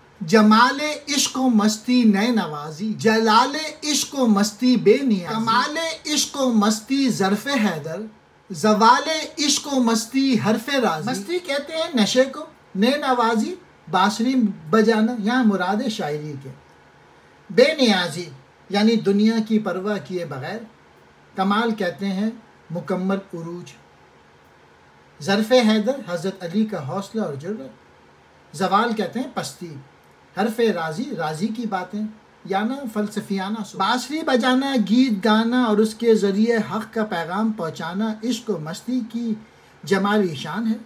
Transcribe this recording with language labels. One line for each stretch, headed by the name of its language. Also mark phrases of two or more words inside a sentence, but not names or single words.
Urdu: جمال عشق و مستی نئے نوازی، جلال عشق و مستی بے نیازی، کمال عشق و مستی ظرف حیدر، زوال عشق و مستی حرف رازی۔ مستی کہتے ہیں نشے کو، نئے نوازی بانسری بجانا، یہاں مراد ہے شاعری کے، بے نیازی یعنی دنیا کی پرواہ کیے بغیر، کمال کہتے ہیں مکمل عروج، ظرف حیدر حضرت علی کا حوصلہ اور جرأت، زوال کہتے ہیں پستی، حرف راضی راضی کی باتیں یعنی فلسفیانہ بانسری بجانا، گیت گانا اور اس کے ذریعے حق کا پیغام پہنچانا عشق و مستی کی جمالی شان ہے۔